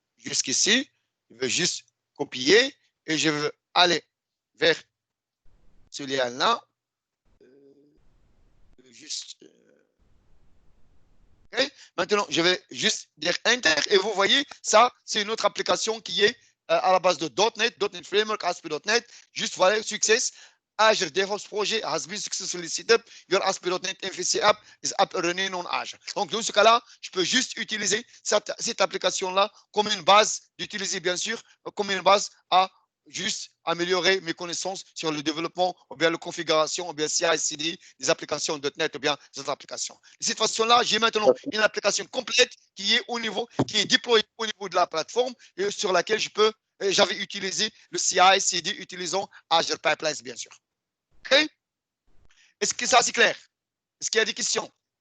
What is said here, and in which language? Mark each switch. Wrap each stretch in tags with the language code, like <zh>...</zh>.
<fr>Jusqu'ici, je veux juste copier et je veux aller vers ce lien-là. Okay. Maintenant, je vais juste dire Enter et vous voyez, ça, c'est une autre application qui est à la base de .NET, .NET Framework, ASP.NET. Juste voilà, success.</fr> <en>Azure DevOps Project has been successfully set up. Your ASP.NET MVC app is up running on Azure.</en> <fr>Donc, dans ce cas-là, je peux juste utiliser cette application-là comme une base, d'utiliser bien sûr, comme une base à juste améliorer mes connaissances sur le développement ou bien la configuration ou bien CI/CD des applications .NET ou bien des autres applications. De cette façon-là, j'ai maintenant une application complète qui est déployée au niveau de la plateforme et sur laquelle j'avais utilisé le CI/CD utilisant Azure Pipelines, bien sûr. OK? Est-ce que ça, c'est clair? Est-ce qu'il y a des questions?</fr>